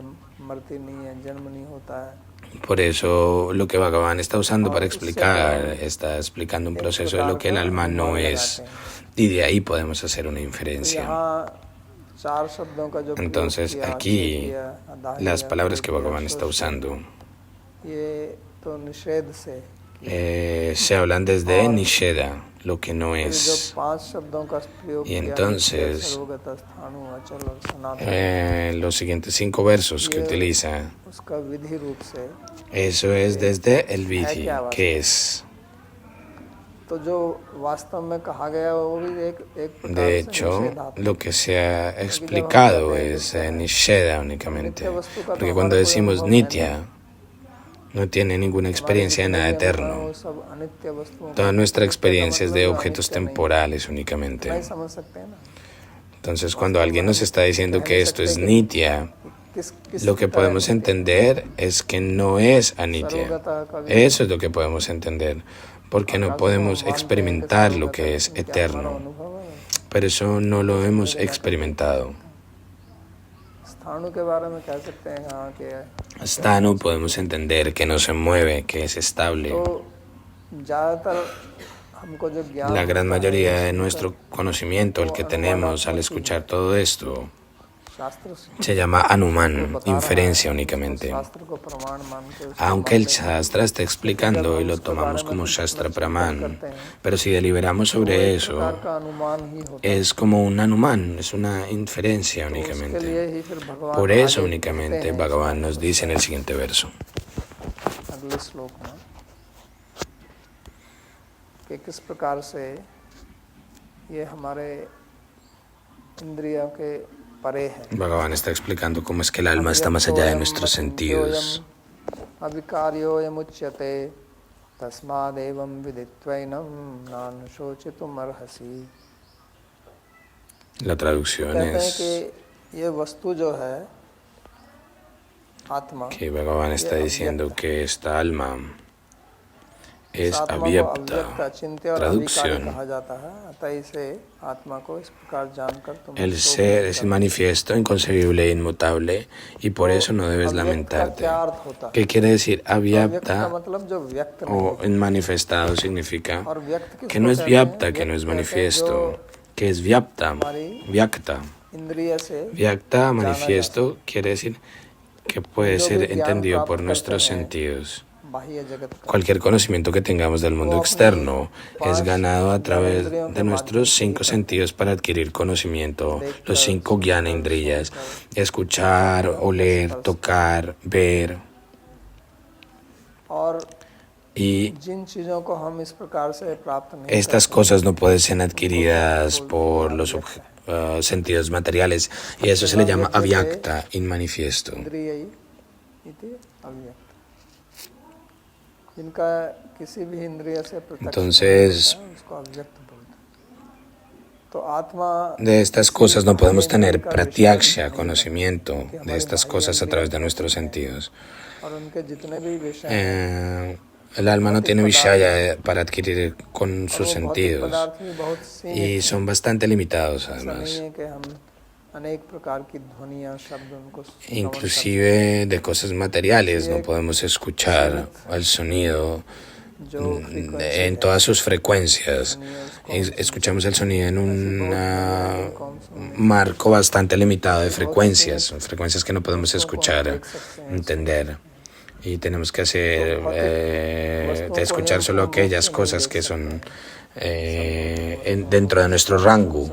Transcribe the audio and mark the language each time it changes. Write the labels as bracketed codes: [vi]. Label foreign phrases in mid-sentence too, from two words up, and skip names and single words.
[es] Por eso lo que Bhagavan está usando para explicar, está explicando un proceso de lo que el alma no es. Y de ahí podemos hacer una inferencia. Entonces aquí las palabras que Bhagavan está usando se hablan desde Nisheda lo que no [hi] फिर जो [es] es. [hi] 5 शब्दों का प्रयोग [es] Y [hi] किया, [es] entonces, [hi] सर्वगत स्थाणु अचल और सनातन, [es] los siguientes 5 versos que [hi] ये [es] utiliza, [hi] उसका विधि रूप से [es] eso es desde el [hi] है [es] Vidhi, [hi] क्या [es] que [hi] वास्तव [es] es. [hi] तो जो वास्तव में कहा गया वो भी एक प्रकार [es] De [hi] से [es] hecho, [hi] निषेधात्मक, [es] lo que se ha explicado es Nisheda únicamente. Porque cuando decimos Nitya, no tiene ninguna experiencia de nada eterno. [hi] वो सब अनित्य वस्तुओं [es] Toda nuestra experiencia es de [hi] मतलब [es] objetos [hi] अनित्य नहीं, [es] temporales [hi] नहीं [es] únicamente. [hi] समझ सकते हैं ना। [es] Entonces, cuando alguien nos está diciendo que esto es Nitya, lo que podemos entender es que no es Anitya. Eso es lo que podemos entender, porque no podemos experimentar lo que es eterno. Pero eso no lo hemos experimentado. [hi] स्थाणु के बारे में कह सकते हैं हाँ कि [es] Stanu podemos entender que no se mueve, que es estable. [hi] तो ज़्यादातर हमको जो ज्ञान [es] La gran [hi] होता है, [es] mayoría de nuestro conocimiento, el que tenemos al escuchar todo esto, [hi] शास्त्र से [es] se llama Anuman, inferencia únicamente. [hi] शास्त्र को प्रमाण मान के उसको [es] Aunque el Shastra está explicando y lo tomamos como [sa] शास्त्र प्रमाण, [es] pero si deliberamos sobre eso, [hi] का अनुमान ही होता है। [es] es como un Anuman, es una inferencia [hi] उसके [es] únicamente. [hi] लिए ही फिर भगवान [es] Por eso [hi] आगे [es] únicamente [hi] कहते हैं, [es] Bhagavan nos dice en el siguiente verso. [hi] अगले श्लोक में कि किस प्रकार से ये हमारे इंद्रियों के परे है। [es] Bhagavan está explicando cómo es que el alma está más allá de nuestros sentidos. [sa] अविकार्योऽयमुच्यते तस्मादेवं विदित्वैनं नानुशोचितुम् अर्हसि। [es] La traducción [hi] कहते हैं [es] es [hi] कि ये वस्तु जो है आत्मा, [es] que Bhagavan está diciendo que esta alma es [hi] आत्मा को [es] avyapta. [hi] अव्यक्त अचिंत्य और अविकारी [es] Traducción. [hi] कहा जाता है। अतः इसे आत्मा को इस प्रकार जानकर तुम [es] El [hi] शोक [es] ser [hi] नहीं [es] es [hi] करना। [es] manifiesto, inconcebible e inmutable, y por eso no debes [hi] अव्यक्त का [es] lamentarte. [hi] क्या अर्थ होता है? [es] ¿Qué quiere decir [hi] अव्यक्त का [es] avyapta [hi] मतलब जो व्यक्त नहीं [es] o manifestado? Significa [hi] और व्यक्त किसको [es] que no es [hi] कहते हैं? [es] vyapta, que no es [hi] व्यक्त कहते हैं [es] manifiesto, que es vyapta, vyakta. [hi] जो इंद्रिय से [es] Vyakta, manifiesto, quiere decir que puede [hi] जो भी [es] ser [hi] ज्ञान [es] entendido [hi] प्राप्त [es] por [hi] करते [es] nuestros [hi] हैं, [es] sentidos. [hi] बाह्य जगत का, [es] Cualquier conocimiento que tengamos del mundo externo es ganado a través de nuestros 5 sentidos para adquirir conocimiento, los 5 gyanendriyas, escuchar, oler, tocar, ver. [hi] और [es] Y [hi] जिन चीजों को हम इस प्रकार से प्राप्त नहीं [es] estas cosas no pueden ser adquiridas por los sentidos materiales, y eso se le llama avyakta, inmanifiesto. [sa] इंद्रिय इति अव्यक्त, [hi] जिनका किसी भी इंद्रिय से प्रत्यक्ष [es] Entonces, [hi] नहीं होता है, उसको अव्यक्त बोलते हैं। तो आत्मा [es] de estas cosas no podemos tener pratyaksha, conocimiento de estas cosas a través de nuestros sentidos. [hi] और उनके जितने भी विषय हैं, [es] El alma no tiene vishaya para adquirir con sus [hi] वो भौतिक [es] sentidos [hi] पदार्थ भी बहुत सीमित [es] y son bastante limitados [hi] ऐसा नहीं [es] además. [hi] है कि हम अनेक प्रकार की ध्वनियाँ शब्द उनको श्रवण करते [es] Inclusive de cosas materiales no podemos escuchar el sonido [hi] हैं, जो frequency [es] en todas sus frecuencias. Escuchamos el sonido en un marco bastante limitado de frecuencias, frecuencias que no podemos escuchar, entender. Y tenemos que hacer, de escuchar solo aquellas cosas que son dentro de nuestro rango.